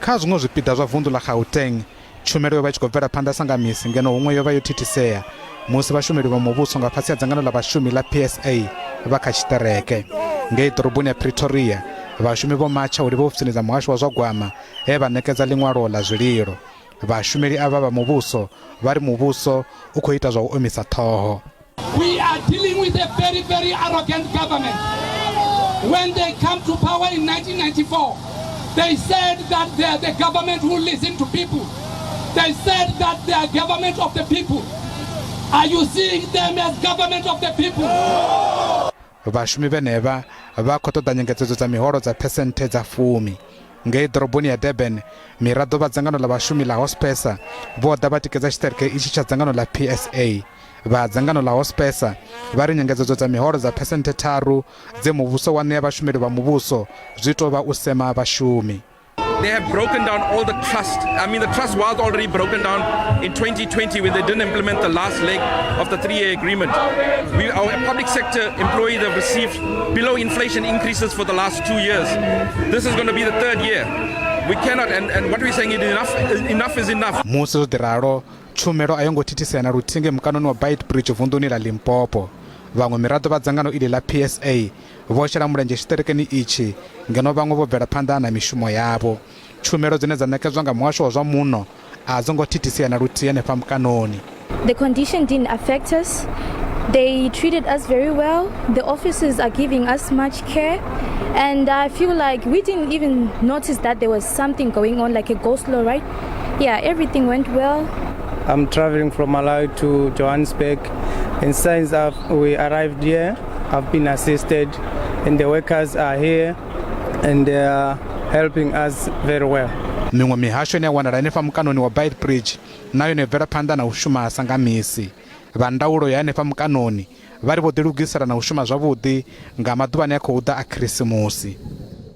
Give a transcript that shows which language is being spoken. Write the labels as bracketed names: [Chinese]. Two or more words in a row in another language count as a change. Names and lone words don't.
[Venda] kha zwiṅwe zwipiḓa zwa vunḓu ḽa Gauteng tshumelo yo vha tshi khou bvela phanḓa sa nga misi ngeno huṅwe yo vha yo thithisea musi vhashumeli vha muvhuso nga fhasi ha dzangano ḽa vhashumi ḽa PSA vha kha Tshitereke. Ngei ḓoroboni ya Pretoria vhashumi vho matsha uri vho ofisini dza muhasho wa zwa gwama he vha nekedza ḽiṅwalo ḽa zwililo. Vhashumeli avha vha muvhuso vha ri muvhuso u khou ita zwa u omisa ṱhoho. [English] We are dealing with a very, very arrogant government. When they come to power in 1994, they said that they are the government who listen to people. They said that they are government of the people. Are you seeing them as government of the people? [Venda] Vhashumi veneva vha khou ṱoḓa nyengedzedzo dza miholo dza phesenthe dza fumi. Ngei ḓoroboni ya Durban miraḓo vha dzangano ḽa vhashumi ḽa Hospesa vho ḓa vha tikedza Tshitereke itshi tsha dzangano ḽa PSA. Vha dzangano ḽa Hospesa vha ri nyengedzedzo dza miholo dza phesenthe tharu dze muvhuso wa ṋea vhashumeli vha muvhuso zwi tou vha u sema vhashumi. [English] They have broken down all the trust. I mean, the trust was already broken down in 2020 when they didn't implement the last leg of the 3-year agreement. Our public sector employees have received below inflation increases for the last 2 years. This is going to be the 3rd year. We cannot, and what we're saying is enough is enough. [Venda] Musi zwo ḓiralo tshumelo a yo ngo thithisea na luthinge mukanoni wa Beitbridge vunḓuni ḽa Limpopo. Vhaṅwe miraḓo vha dzangano iḽi ḽa PSA vho shela mulenzhe Tshiterekeni itshi ngeno vhaṅwe vho bvela phanḓa na mishumo yavho. Tshumelo dzine dza nekedzwa nga muhasho wa zwa muno a dzo ngo thithisea na luthihi henefha mukanoni. [English] The condition didn't affect us. They treated us very well. The officers are giving us much care. And I feel like we didn't even notice that there was something going on, like a go slow, right? Yeah, everything went well. I'm traveling from Malawi to Johannesburg. And since we arrived here, I've been assisted, and the workers are here, and they are helping us very well. [Venda] Miṅwe mihasho ine ya wanala henefha mukanoni wa Beitbridge nayo ine bvela phanḓa na u shuma sa nga misi. Vha ndaulo ya henefha mukanoni vha ri vho ḓilugisela na u shuma zwavhuḓi nga maḓuvhani a khou ḓa a Khirisimusi.